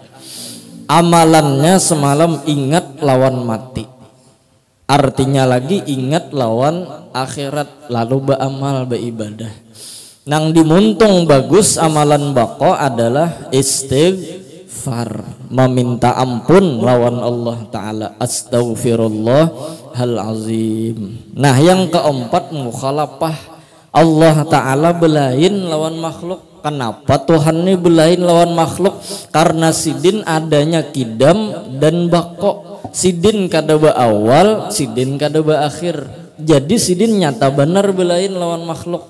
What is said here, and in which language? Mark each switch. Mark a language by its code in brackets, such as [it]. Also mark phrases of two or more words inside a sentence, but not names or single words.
[bjn] Amalannya semalam ingat lawan mati, artinya lagi ingat lawan akhirat, lalu beramal beribadah. Nang dimuntung bagus amalan bako adalah istighfar, meminta ampun lawan Allah Ta'ala, [ar] أستغفر الله العظيم. [bjn] Nah, yang keempat mukhalafah, Allah Ta'ala belain lawan makhluk. Kenapa Tuhan ini belain lawan makhluk? Karena sidin adanya kidam dan bako. Sidin kada awal, sidin kada akhir. Jadi sidin nyata benar belain lawan makhluk.